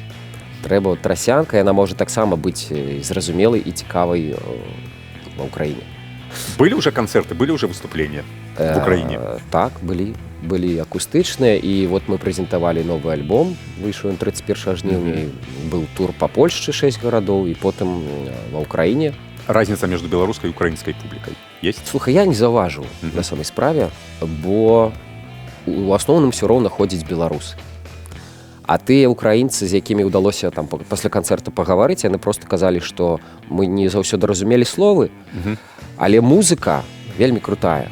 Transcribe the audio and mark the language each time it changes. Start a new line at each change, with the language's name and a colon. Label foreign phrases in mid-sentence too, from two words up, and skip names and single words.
Belarusian: Трэба трасянка, яна можа таксама быць зразумелай і цікавай ва Украіне.
Russian: Были уже концерты, были уже выступления в Украине?
Belarusian: Так, былі акустычныя, і вот мы прэзентавалі новы альбом, выйшаў 31 жніўня, быў тур па Польшчы 6 гарадоў, і потым ва Украіне.
Russian: Разница между белорусской и украинской публикой есть?
Belarusian: Слухай, я не заўважыў на самай справе, бо у асноўным ўсё роўна ходзяць беларусы. А тыя украінцы, з якімі ўдалося там пасля канцэрта пагаварыць, яны проста казалі, што мы не заўсёды разумелі словы, але музыка вельмі крутая.